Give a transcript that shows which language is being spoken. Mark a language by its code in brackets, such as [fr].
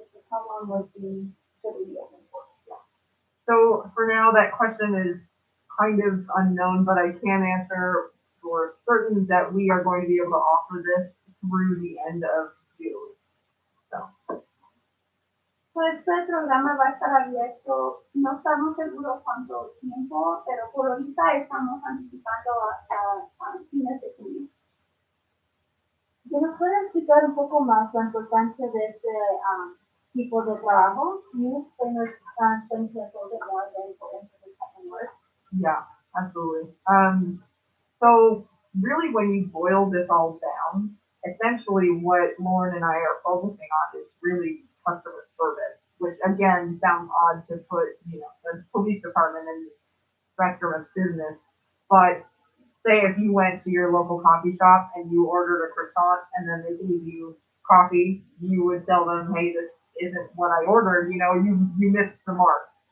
[en] How long was the video open for? So for now, that question is kind of unknown, but I can answer for certain that we are going to be able to offer this through the end of June. So. [es] Pues este programa va a estar abierto, no estamos seguros cuánto tiempo, pero por ahorita estamos anticipando hasta fines de junio. ¿Nos puede explicar un poco más la importancia de este tipo de trabajo? [en] Can you explain us things a little bit more than for the work? Yeah, absolutely. So really when you boil this all down, essentially what Lauren and I are focusing on is really customer service, which again sounds odd to put, you know, the police department in the spectrum of business, but say if you went to your local coffee shop and you ordered a croissant and then they gave you coffee, you would tell them, hey, this isn't what I ordered, you know, you missed the mark.